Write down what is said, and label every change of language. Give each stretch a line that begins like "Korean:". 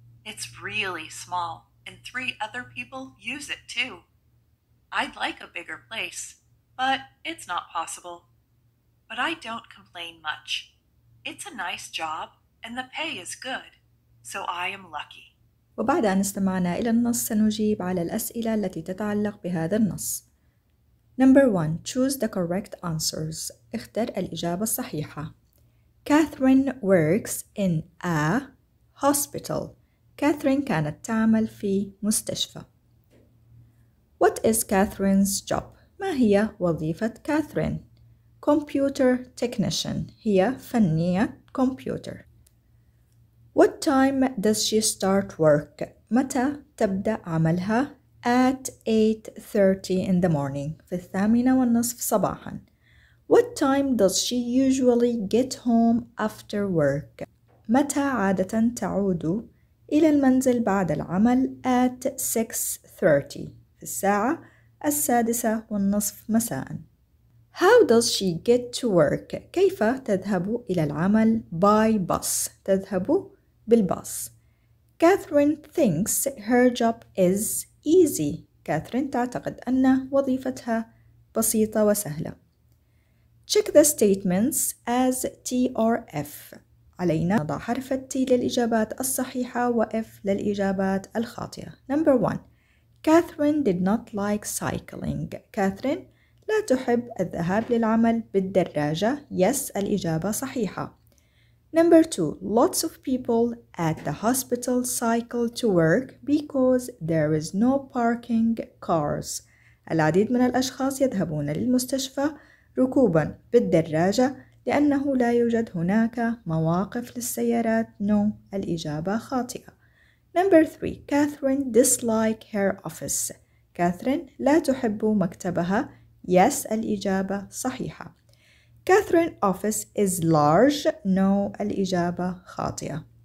English: It's really small, and 3 other people use it too. I'd like a bigger place, but it's not possible. But I don't complain much. It's a nice job, and the pay is good, so I am lucky.
Arabic: وبعد أن استمعنا إلى النص سنجيب على الأسئلة التي تتعلق بهذا النص.
English: Number 1. Choose the correct answers.
Arabic: اختر الإجابة الصحيحة.
English: Catherine works in a hospital.
Arabic: كاثرين كانت تعمل في مستشفى.
English: What is Catherine's job?
Arabic: ما هي وظيفة كاثرين؟
English: Computer technician.
Arabic: هي فنية كمبيوتر.
English: What time does she start work?
Arabic: متى تبدأ عملها؟
English: At 8:30 in the morning.
Arabic: في 8:30 صباحا.
English: What time does she usually get home after work?
Arabic: متى عادة تعود إلى المنزل بعد العمل؟
English: At 6:30
Arabic: في الساعة 6:30 مساء.
English: How does she get to work?
Arabic: كيف تذهب إلى العمل؟
English: By bus.
Arabic: تذهب بالباص.
English: Catherine thinks her job is easy.
Arabic: كاثرين تعتقد أن وظيفتها بسيطة وسهلة.
English: Check the statements as T or F.
Arabic: علينا نضع حرف T للإجابات الصحيحة و F للإجابات الخاطئة.
English: Number 1. Catherine did not like cycling.
Arabic: كاثرين لا تحب الذهاب للعمل بالدراجة.
English: Yes
Arabic: الإجابة صحيحة.
English: Number 2. Lots of people at the hospital cycle to work because there is no parking cars.
Arabic: العديد من الأشخاص يذهبون للمستشفى ركوبا بالدراجة لأنه لا يوجد هناك مواقف للسيارات.
English: No
Arabic: الإجابة خاطئة.
English: Number 3. Catherine dislike her office.
Arabic: كاثرين لا تحب مكتبها.
English: Yes
Arabic: الإجابة صحيحة.
English: Catherine's office is large. No
Arabic: الإجابة خاطئة.